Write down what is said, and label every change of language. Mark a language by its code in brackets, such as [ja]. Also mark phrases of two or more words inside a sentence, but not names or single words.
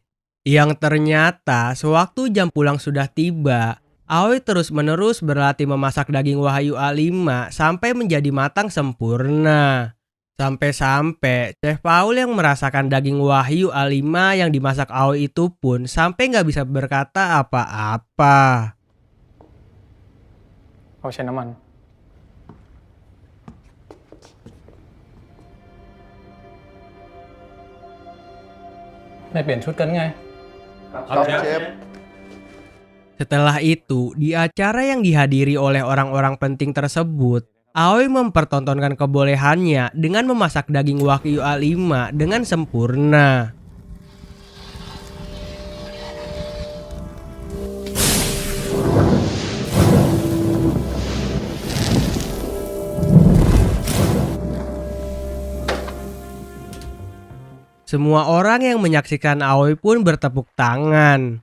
[id] Yang ternyata sewaktu jam pulang sudah tiba, Aoi terus-menerus berlatih memasak daging wagyu A5 sampai menjadi matang sempurna. Sampai-sampai Chef Paul yang merasakan daging wagyu A5 yang dimasak Aoi itu pun sampai nggak bisa berkata apa-apa. [th] เอาใช้น้ำมัน ไม่เปลี่ยนชุดกันไง ครับเชฟ [id] Setelah itu, di acara yang dihadiri oleh orang-orang penting tersebut, Aoi mempertontonkan kebolehannya dengan memasak daging wagyu A5 dengan sempurna. Semua orang yang menyaksikan Aoi pun bertepuk tangan.